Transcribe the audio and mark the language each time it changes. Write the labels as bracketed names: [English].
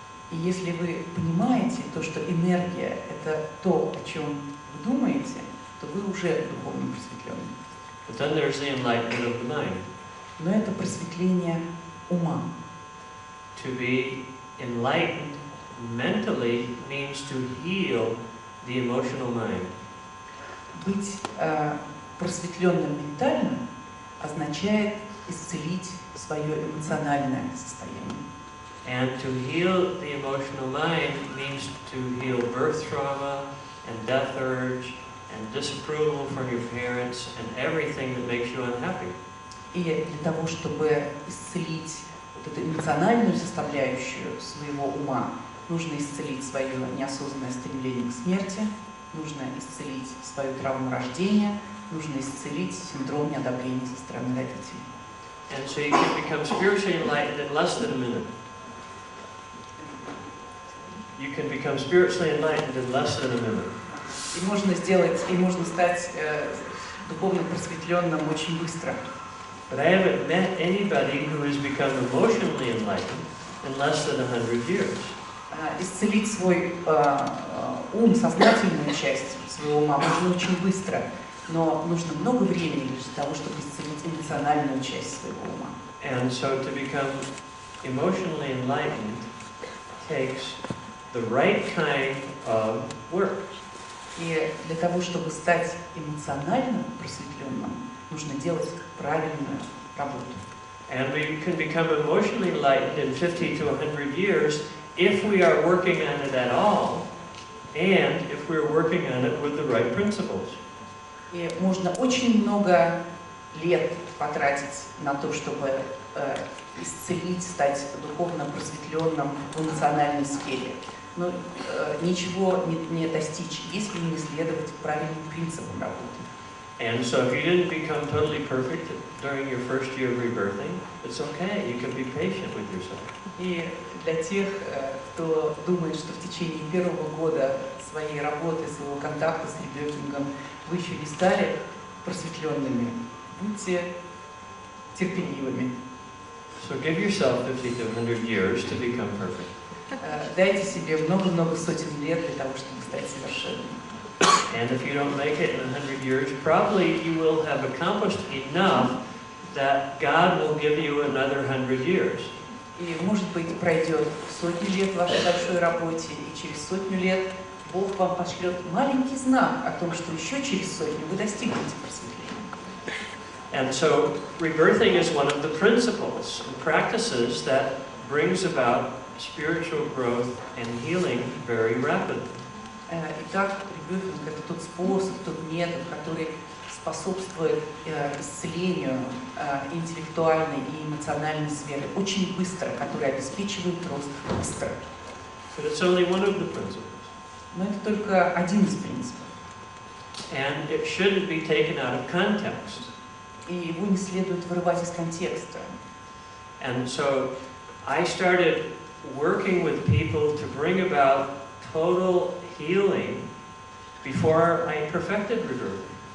[Russian] И если вы понимаете то, что энергия – это то, о чем вы думаете, то вы уже духовно просветлены. [English] But then there's the enlightenment of the mind. [Russian] Но это просветление ума. [English] To be enlightened mentally means to heal the emotional mind. [Russian] Быть просветленным ментально означает исцелить свое эмоциональное состояние. [English] And to heal the emotional mind means to heal birth trauma and death urge and disapproval from your parents and everything that makes you unhappy. [Russian] И для того, чтобы исцелить вот эту эмоциональную составляющую своего ума, нужно исцелить свое неосознанное стремление к смерти, нужно исцелить свою травму рождения, нужно исцелить синдром неодобрения со стороны родителей. [English] And so you can become spiritually enlightened in less than a minute. You can become spiritually enlightened in less than a minute. [Russian] И можно стать духовно просветленным очень быстро. [English] But I haven't met anybody who has become emotionally enlightened in less than 100 years. [Russian] Исцелить свой ум, сознательную часть своего ума можно очень быстро, но нужно много времени для того, чтобы исцелить эмоциональную часть своего ума. [English] And so to become emotionally enlightened takes the right kind of work. [Russian] И для того, чтобы стать эмоционально просветленным, нужно делать правильную работу. [English] And we can become emotionally enlightened in 50 to 100 years if we are working on it at all, and if we're working on it with the right principles. [Russian] И можно очень много лет потратить на то, чтобы исцелить, стать духовно просветленным в эмоциональной сфере. Но ничего не достичь, если не следовать правильным принципам работы. [English] And so if you didn't become totally perfect during your first year of rebirthing, it's okay. You can be patient with yourself. [Russian] И для тех, кто думает, что в течение первого года своей работы, своего контакта с Ребёфингом вы еще не стали просветленными, будьте терпеливыми. [English] So give yourself 50 to 100 years to become perfect. [Russian] Дайте себе много-много сотен лет для того, чтобы стать совершенным. [English] And if you don't make it in 100 years, probably you will have accomplished enough that God will give you another 100 years. [Russian] И, может быть, пройдет сотни лет в вашей большой работе, и через сотню лет Бог вам пошлет маленький знак о том, что еще через сотню вы достигнете просветления. [English] And so, rebirthing is one of the principles and practices that brings about spiritual growth and healing very rapidly. [Russian] Итак, Ребёфинг — это тот способ, тот метод, который способствует исцелению интеллектуальной и эмоциональной сферы очень быстро, который обеспечивает рост быстро. [English] But it's only one of the principles. [Russian] Но это только один из принципов. [English] And it shouldn't be taken out of context. [Russian] И его не следует вырывать из контекста. [English] And so I started working with people to bring about total healing before I perfected rebirthing.